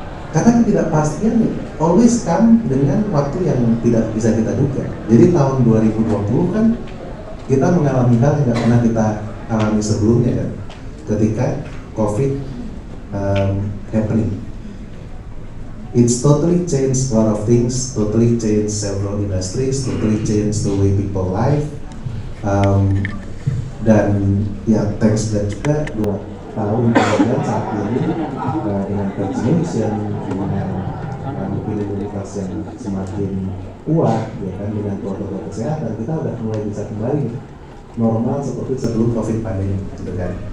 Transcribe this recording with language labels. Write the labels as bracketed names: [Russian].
[Indonesian] Karena ketidakpastian [English] always come [Indonesian] dengan waktu yang tidak bisa kita duga. Jadi tahun 2020 kan kita mengalami hal yang nggak pernah kita alami sebelumnya kan, ketika COVID happening. [English] It's totally changed a lot of things, totally changed several industries, totally changed the way people live. [Indonesian] Dan ya thanks dan juga 2 tahun kemudian saat ini dengan vaccination, dengan mungkin imunitas yang semakin kuat, ya kan, dengan protokol kesehatan, kita udah mulai bisa kembali normal seperti sebelum COVID pandemi, gitu kan.